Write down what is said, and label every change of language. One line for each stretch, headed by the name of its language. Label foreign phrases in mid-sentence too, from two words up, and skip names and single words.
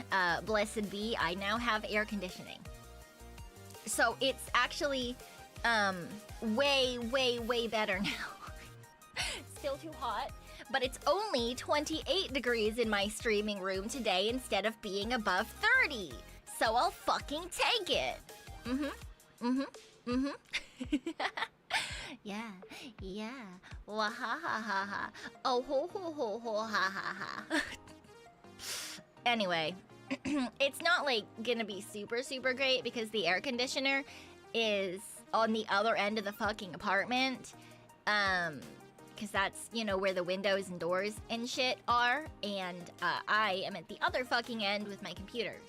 English: Blessed be, I now have air conditioning. So it's actually way better now. Still too hot, but it's only 28 degrees in my streaming room today instead of being above 30. So I'll fucking take it. Yeah. Wah ha ha ha ha. Oh ho ho ho ho ha ha ha. Anyway, it's not like gonna be super great because the air conditioner is on the other end of the fucking apartment. Because that's, you know, where the windows and doors and shit are. And I am at the other fucking end with my computer.